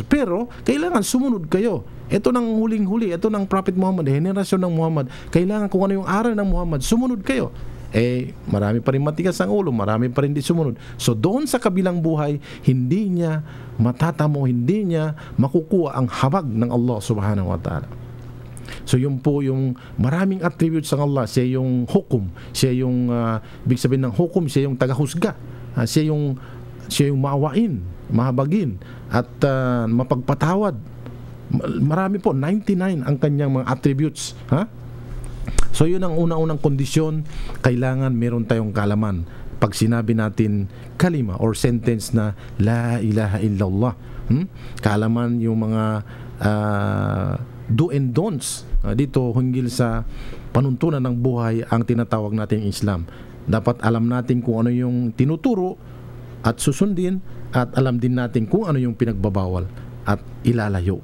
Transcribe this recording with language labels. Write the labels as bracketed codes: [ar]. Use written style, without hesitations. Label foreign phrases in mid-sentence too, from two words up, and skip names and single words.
[tl] Pero, kailangan sumunod kayo. Ito ng huling-huli, ito ng Prophet Muhammad, henerasyon ng Muhammad. Kailangan kung ano yung aral ng Muhammad, sumunod kayo. marami pa rin matigas ang ulo, marami pa rin di sumunod. So doon sa kabilang buhay, hindi niya matatamo, hindi niya makukuha ang habag ng [ar] الله سبحانه وتعالى. [tl] So yun po yung maraming attributes ng Allah. Siya yung hukum, siya yung ibig sabihin ng hukum, siya yung tagahusga, siya yung maawain, mahabagin at mapagpatawad. Marami po, 99 ang kanyang mga attributes. So yun ang unang kondisyon, kailangan meron tayong kaalaman. Pag sinabi natin kalima [en] or sentence [tl] na [ar] لا إله إلا الله, [tl] kaalaman yung mga [en] do and don'ts [tl] dito hinggil sa panuntunan ng buhay ang tinatawag nating Islam. Dapat alam natin kung ano yung tinuturo at susundin, at alam din natin kung ano yung pinagbabawal at ilalayo.